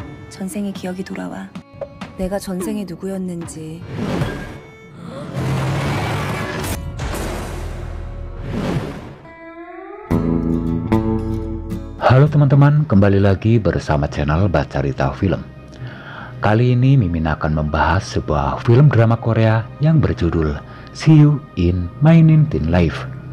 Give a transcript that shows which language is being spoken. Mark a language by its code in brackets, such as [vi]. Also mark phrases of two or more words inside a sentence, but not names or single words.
[ko] 전생의 기억이 돌아와. 내가 전생에 누구였는지. [id] Halo teman-teman, kembali lagi bersama channel Bacarita Film. Kali ini Mimin akan membahas sebuah film drama Korea yang berjudul See You in My 19 Life.